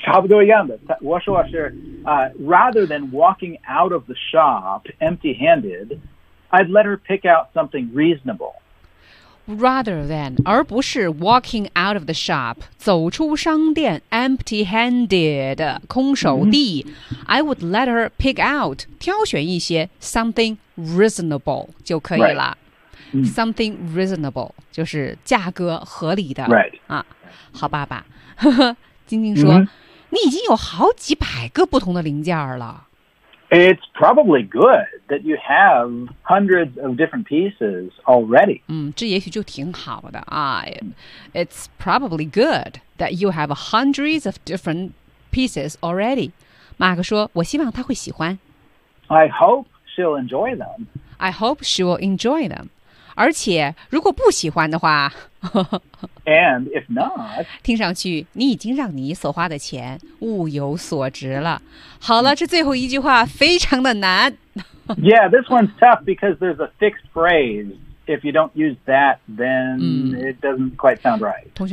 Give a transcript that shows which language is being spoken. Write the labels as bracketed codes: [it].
[zh] 非常好,绝了简直。好,我们看Mark老师是咋说的。OK,差不多一样的。我说是, [en] rather than walking out of the shop empty-handed, I'd let her pick out something reasonable. Rather than, [zh] 而不是 [en] walking out of the shop, [zh] 走出商店, [en] empty-handed, [zh] 空手地, [en] mm-hmm. I would let her pick out, [zh] 挑选一些, [en] something reasonable, [zh] 就可以了。 [en] Right. Mm-hmm. Something reasonable, [zh] 就是价格合理的。 [en] Right. [zh] 啊, 好爸爸, 晶晶说, mm-hmm. 你已经有好几百个不同的零件了。 [en] It's probably good that you have hundreds of different pieces already. [zh] 这也许就挺好的啊。 [en] It's probably good that you have hundreds of different pieces already. [zh] 马克说,我希望她会喜欢。I [en] hope she'll enjoy them. I hope she will enjoy them. [zh] 而且,如果不喜欢的话... [en] and if not... [zh] 听上去,你已经让你所花的钱物有所值了。好了,这最后一句话非常的难。 [en] Yeah, this one's tough because there's a fixed phrase. If you don't use that, then it doesn't quite sound right.